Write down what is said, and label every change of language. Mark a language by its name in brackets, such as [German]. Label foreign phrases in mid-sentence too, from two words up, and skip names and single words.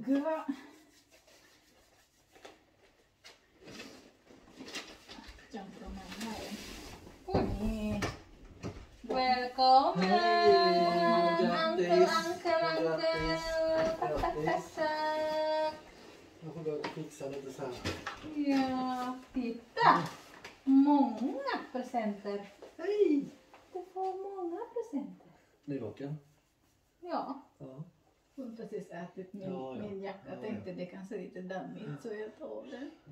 [Indonesian] Enggak. Campur mana ya? Nih. [English] Welcome, Hey, uncle. Tasak. [Indonesian] Aku udah [Swedish] fixa lite så här. Ja, titta! Många presenter. Hej! Du får många presenter. Nyvaken? Ja. Ja. Hon har precis ätit Ja, ja. min jacka. Jag tänkte det kan se lite dammigt så jag tar den.